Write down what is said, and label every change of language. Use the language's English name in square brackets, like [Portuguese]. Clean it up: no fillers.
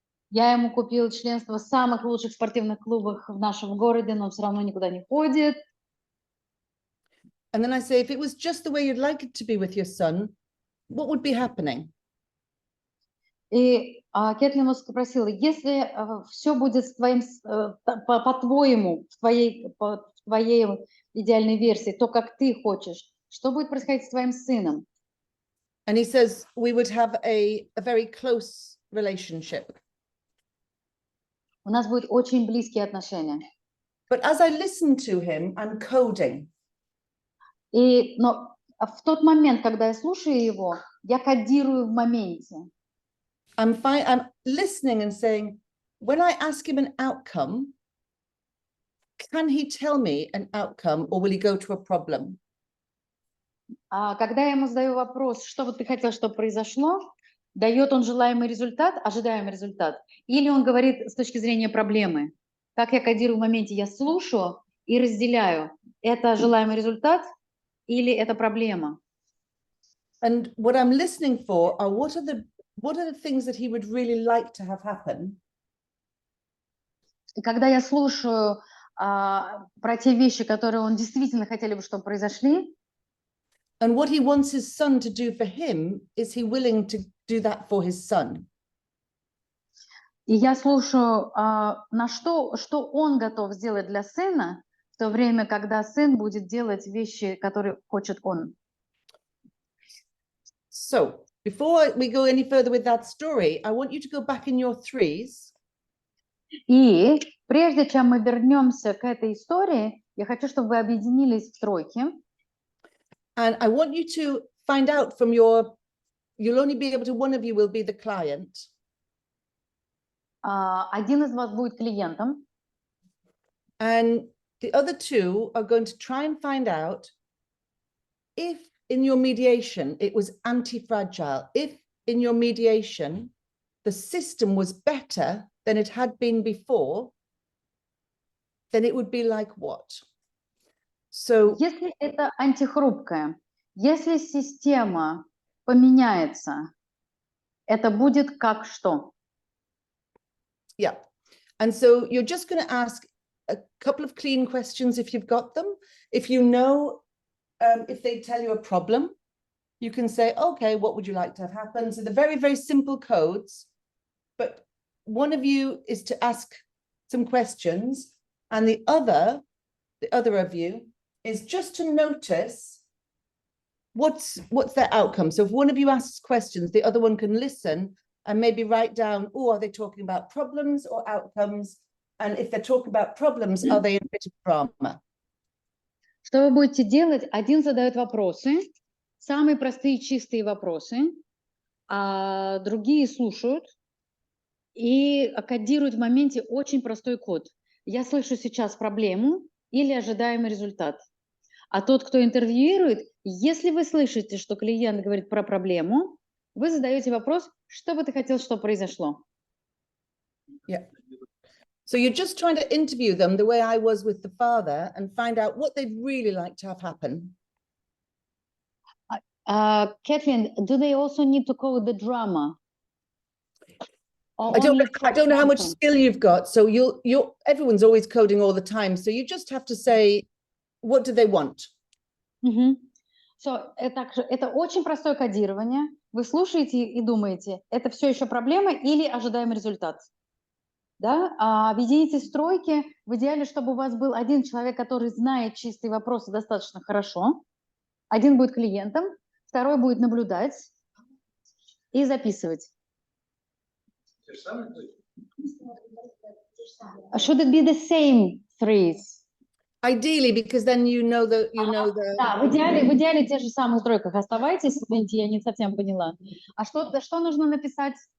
[Russian] Я ему купил членство в самых лучших спортивных клубах в нашем городе, но он все равно никуда не ходит. [English] And then I say, if it was just the way you'd like it to be with your son, what would be happening? [Russian] И Кэтлин его спросила, если все будет по-твоему, в твоей идеальной версии, то, как ты хочешь, что будет происходить с твоим сыном? [English] And he says, we would have a very close relationship. [Russian] У нас будут очень близкие отношения. [English] But as I listen to him, I'm coding. [Russian] Но в тот момент, когда я слушаю его, я кодирую в моменте. [English] I'm listening and saying, when I ask him an outcome, can he tell me an outcome or will he go to a problem? [Russian] Когда я ему задаю вопрос, что вот ты хотел, чтобы произошло, дает он желаемый результат, ожидаемый результат, или он говорит с точки зрения проблемы. Как я кодирую в моменте, я слушаю и разделяю, это желаемый результат или это проблема. [English] And what I'm listening for are what are the things that he would really like to have happen? [Russian] И когда я слушаю про те вещи, которые он действительно хотели бы, чтобы произошли, [English] and what he wants his son to do for him, is he willing to do that for his son? [Russian] и я слушаю, что он готов сделать для сына, в то время, когда сын будет делать вещи, которые хочет он. [English] So before we go any further with that story, I want you to go back in your threes. [Russian] И прежде чем мы вернемся к этой истории, я хочу, чтобы вы объединились в тройки. [English] And I want you to find out from you'll only be able to, one of you will be the client. [Russian] Один из вас будет клиентом, [English] And the other two are going to try and find out if in your mediation it was anti-fragile, if in your mediation the system was better than it had been before, then it would be like what? So [Russian] если это антихрупкое, если система поменяется, это будет как что? [English] yeah. And so you're just going to ask a couple of clean questions if you've got them. If you know, if they tell you a problem, you can say, okay, what would you like to have happen? So the very, very simple codes, but one of you is to ask some questions, and the other of you is just to notice what's their outcome. So if one of you asks questions, the other one can listen and maybe write down, oh, are they talking about problems or outcomes? And if they're talking about problems, are they in a bit of drama? [Russian] Что вы будете делать? Один задает вопросы, самые простые чистые вопросы, а другие слушают и кодируют в моменте очень простой код. Я слышу сейчас проблему или ожидаемый результат. А тот, кто интервьюирует, если вы слышите, что клиент говорит про проблему, вы задаете вопрос, что бы ты хотел, чтобы произошло? [English] Yeah. So you're just trying to interview them the way I was with the father and find out what they'd really like to have happen. Kathleen, do they also need to code the drama? Or I don't only know how much something? skill you've got. So everyone's always coding all the time. So you just have to say, what do they want? Мгм. [Russian] So, это очень простое кодирование. Вы слушаете и думаете, это все еще проблема или ожидаемый результат? Да? Объедините стройки. В идеале, чтобы у вас был один человек, который знает чистые вопросы достаточно хорошо. Один будет клиентом, второй будет наблюдать и записывать. [English] Should it be the same threes? Ideally, because then you know the [Russian] Да, в идеале те же самые стройках оставайтесь, извините, я не совсем поняла. А что нужно написать?